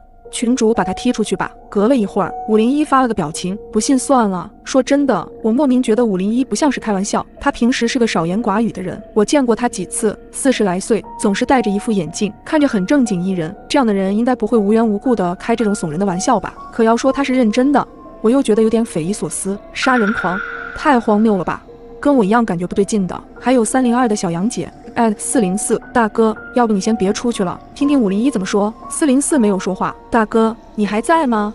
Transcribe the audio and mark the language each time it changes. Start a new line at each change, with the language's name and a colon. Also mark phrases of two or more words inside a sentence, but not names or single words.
Chinese: 群主把他踢出去吧。隔了一會兒，501發了個表情，不信算了。說真的，我莫名覺得501不像是開玩笑，他平時是個少言寡語的人，我見過他幾次，40來歲，總是戴着一副眼鏡，看着很正經一人，這樣的人應該不會無緣無故的開這種慫人的玩笑吧？可要說他是認真的，我又覺得有點匪夷所思。殺人狂，太荒謬了吧？跟我一樣感觉不对勁的，還有302的小楊姐。404大哥，要不你先別出去了，聽聽501怎麼說。404没有說話。大哥，你還在嗎？